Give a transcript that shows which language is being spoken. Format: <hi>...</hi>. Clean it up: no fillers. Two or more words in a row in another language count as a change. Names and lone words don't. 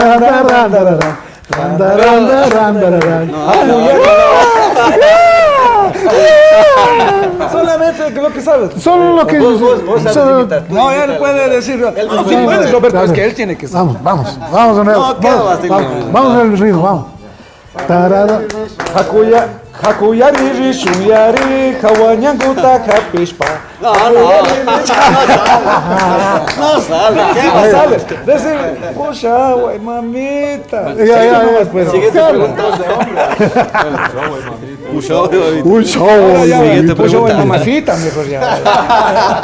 <es>Solamente lo que sabes. Solo lo que vos sabes. No, él puede decirlo. Sí puede, Roberto, es que él tiene que saber. Vamos de nuevo. Vamos al ritmo, vamos.</es> <qu>Hakuyari rishuyari kawanyanguta kapishpa.</qu> <es>No sale. ¿Qué no sale? Decir, pucha, güey, mamita. Ya. Siguiente pregunta. Siguiente pregunta. Mamacita, mejor ya.</es>